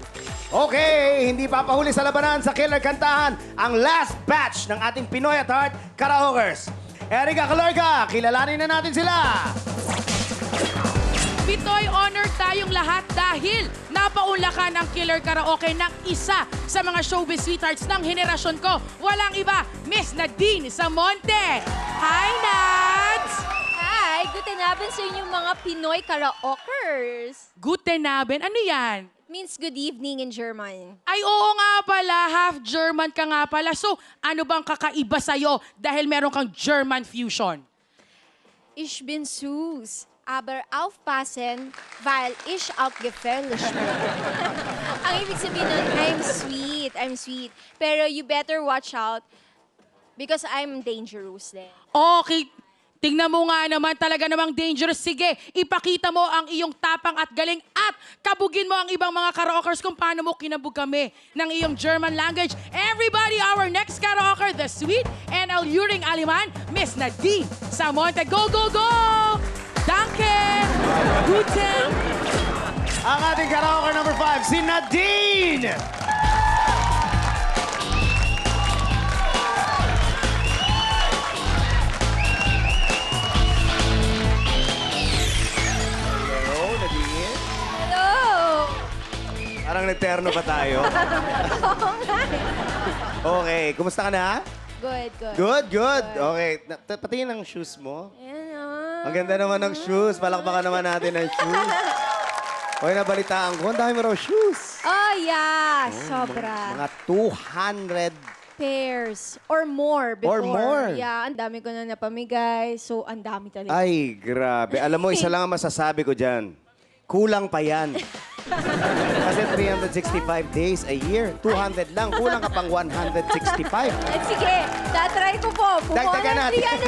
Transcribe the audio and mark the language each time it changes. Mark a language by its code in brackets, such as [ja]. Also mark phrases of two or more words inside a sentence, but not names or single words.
[tl] Okay, hindi papahuli sa labanan sa Killer Kantahan ang [en] last batch [tl] ng ating Pinoy at Heart Karaokers. Erica Calorca, kilalanin na natin sila. Pitoy, honored tayong lahat dahil napaunlakan ang Killer Karaoke ng isa sa mga [en] showbiz sweethearts [tl] ng henerasyon ko. Walang iba, Miss Nadine Samonte. [en] Hi, Nads! [tl] Hi, [de] guten Abend [tl] sa inyong mga Pinoy karaokers. [de] Guten Abend. [tl] Ano yan? [en] Means good evening in German. [tl] Ay, oo nga pala. Half German ka nga pala. So, ano bang kakaiba sa'yo dahil meron kang [en] German fusion? [de] Ich bin süß, aber aufpassen, weil ich auch gefährlich bin. [tl] Ang ibig sabihin nun, [en] I'm sweet. Pero you better watch out because I'm dangerous din. [tl] Okay, tingnan mo nga naman, talaga namang dangerous. Sige, ipakita mo ang iyong tapang at galing at kabugin mo ang ibang mga karaokers kung paano mo kinabug kami ng iyong [en] German language. Everybody, our next karaoker, the sweet and alluring Aliman, Miss Nadine Samonte. Go, go, go! [de] Danke! Guten! [tl] Ang ating karaoke number 5, si Nadine! [en] Hello, Nadine. Hello! [tl] Parang nagterno pa tayo. Oo nga. Okay, kumusta ka na? [en] Good. Good. [tl] Okay, patingin ang shoes mo. Ayan o. Ang ganda naman ng shoes. Palakpakan naman natin ang shoes. Okay, nabalitaan ko. Ang dami mo raw shoes. [en] Oh, yeah. Sobra. [tl] Mga 200. [en] Pairs or more before. Or more. Yeah, [tl] ang dami ko na napamigay. So, ang dami talaga. Ay, grabe. Alam mo, isa lang ang masasabi ko dyan. Kulang pa yan. Kasi [en] 365 days a year. [tl] 200 lang. Kulang ka pang 165. At sige, tatry ko po. Dagdagan natin.